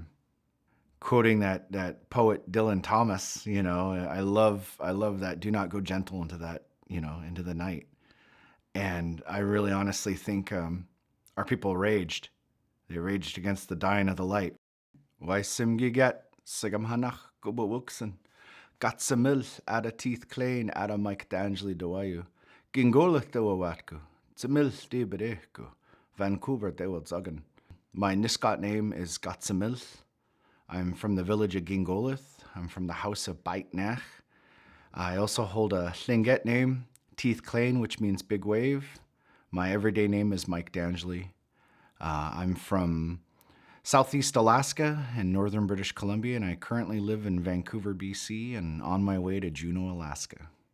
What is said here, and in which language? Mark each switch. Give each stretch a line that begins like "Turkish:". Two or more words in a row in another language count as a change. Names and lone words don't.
English: Quoting that poet Dylan Thomas, I love that. Do not go gentle into that, into the night. And I really honestly think our people raged. They raged against the dying of the light.
Nisga'a: Why simgiget sigamhanach gubawuksen gatsamil ada teeth klein ada Mike D'Angeli doayu gingolach dawatku tsamil de bereko Vancouver de zagan.
English: My Nisga'a name is Gatsamil. I'm from the village of Gingolith. I'm from the house of Baitnach. I also hold a Tlingit name, Teeth Klein, which means big wave. My everyday name is Mike D'Angeli. I'm from Southeast Alaska and northern British Columbia, and I currently live in Vancouver, BC, and on my way to Juneau, Alaska.